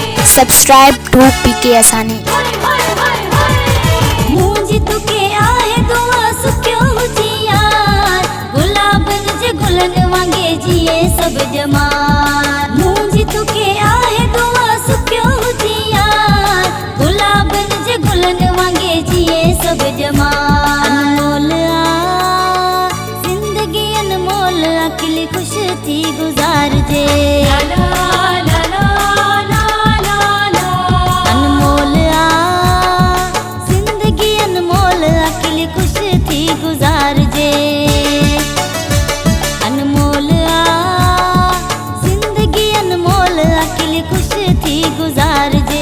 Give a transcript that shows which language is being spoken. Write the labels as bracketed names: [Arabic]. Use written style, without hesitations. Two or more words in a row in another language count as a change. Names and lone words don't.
[English] Subscribe to PK Asani. [Sindhi] मुझ तुके आहे दुआ सुख्यो जियार गुलाबन जे गुलन वांगे जिए सब जमार। मुझ तुके आहे दुआ सुख्यो जियार गुलाबन जे गुलन वांगे जिए सब जमार। अनमोल आ जिंदगी अनमोल अकेली खुश थी गुजार जे। गुजार जे अनमोल आ जिंदगी अनमोल अकेली खुश थी गुजार जे।